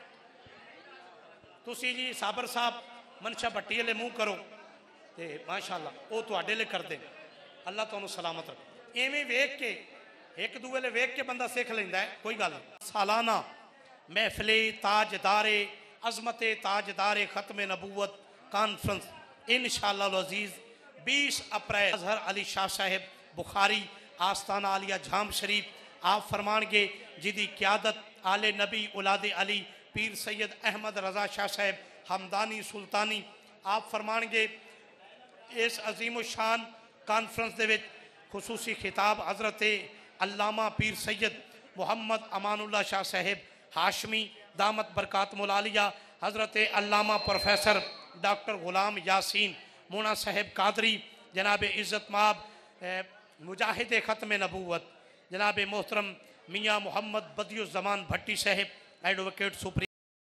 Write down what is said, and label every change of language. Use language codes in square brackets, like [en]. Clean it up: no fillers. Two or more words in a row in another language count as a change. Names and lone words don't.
[pa] تسی جی صابر صاحب منشا بھٹی والے منہ کرو تو ماشاءاللہ وہ تہاڈے لئی کرتے، اللہ تہانوں سلامت رکھے. ایویں ویکھ کے اک دوجے لے ویکھ کے بندہ سکھ لیندا اے، کوئی گل نئیں. سالانہ محفلِ تاجدارِ عظمت تاجدارِ ختمِ نبوت کانفرنس ان شاءاللہ عزیز 20 اپریل اظہر علی شاہ صاحب بخاری آستانہ عالیہ جھام شریف آپ فرمان گے، جیدی قیادت آلِ نبی اولادِ علی پیر سید احمد رضا شاہ صاحب ہمدانی سلطانی آپ فرمان گے. اس عظیم شان کانفرنس دے وچ خصوصی خطاب حضرت علامہ پیر سید محمد امان اللہ شاہ صاحب ہاشمی دامت برکاتہم العالیہ، حضرت علامہ پروفیسر ڈاکٹر غلام یاسین مونا صاحب قادری، جناب عزت مآب مجاہد ختمِ نبوت جناب محترم میاں محمد بدیع الزمان بھٹی صاحب ایڈووکیٹ سپریم